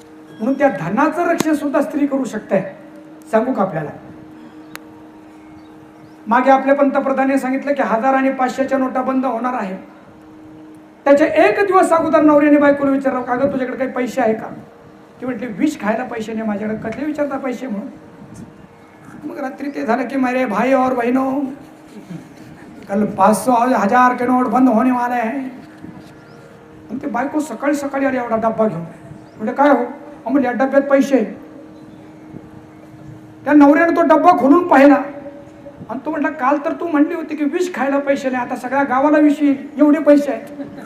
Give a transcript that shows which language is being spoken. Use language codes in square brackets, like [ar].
[mr] म्हणून त्या धनाचं रक्षण सुद्धा स्त्री करू शकते. सांगू का आपल्याला? मागे आपल्या पंतप्रधानांनी सांगितलं की 1000 आणि 500च्या नोटा बंद होणार आहे. त्याच्या 1 दिवस अगोदर नवऱ्याने बायकोला विचारलं, का गं तुझ्याकडे काही पैसे आहे का? ती म्हटली, विष खायला पैसे नाही माझ्याकडे. कसले विचारता पैसे म्हणून? मग रात्री ते झालं की [hi] मेरे भाई और बहनों कल 500,000 के नोट बंद होने वाले हैं. [mr] ते बायको सकाळी सकाळी आली एवढा डब्बा घेऊन. म्हणजे काय हो? म्हणजे या डब्यात पैसे. त्या नवऱ्याने तो डब्बा खोलून पाहिला आणि तो म्हटला, काल तर तू म्हणली होती की विष खायला पैसे नाही, आता सगळ्या गावाला विष येईल, एवढे पैसे आहेत.